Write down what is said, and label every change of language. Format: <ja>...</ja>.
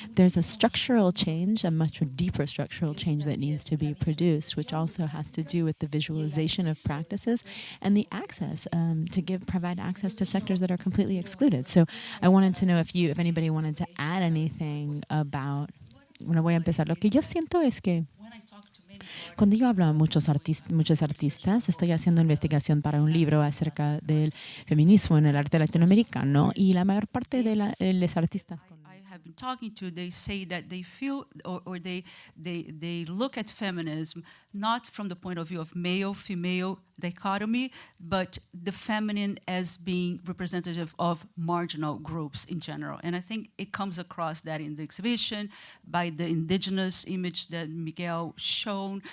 <en>There's a structural change, a much deeper structural change that needs to be produced, which also has to do with the visualization of practices and the access provide access to sectors that are completely excluded. So I wanted to know if anybody wanted to add anything about.</en> <es>Bueno, voy a empezar. Lo que yo siento es que cuando yo hablo a muchos artistas, estoy haciendo investigación para un libro acerca del feminismo en el arte latinoamericano, y la mayor parte de los artistas</es> <en>I have been talking to, they say that they feel or they look at feminism not from the point of view of male-female dichotomy, but the feminine as being representative of marginal groups in general. And I think it comes across that in the exhibition by the indigenous image that Miguel shown.</en>